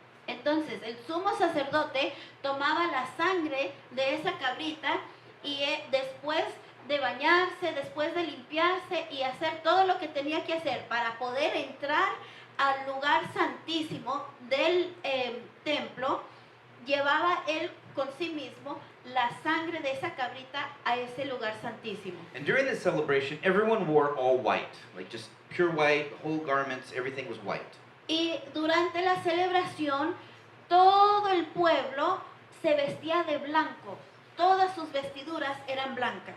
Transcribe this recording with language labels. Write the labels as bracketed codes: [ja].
[es] Entonces el sumo sacerdote tomaba la sangre de esa cabrita y después de bañarse, después de limpiarse y hacer todo lo que tenía que hacer para poder entrar al lugar santísimo del templo, llevaba él con sí mismo la sangre de esa cabrita a ese lugar santísimo. [en] And during this celebration, everyone wore all white, like just pure white, whole garments, everything was white. [es] Y durante la celebración, todo el pueblo se vestía de blanco. Todas sus vestiduras eran blancas.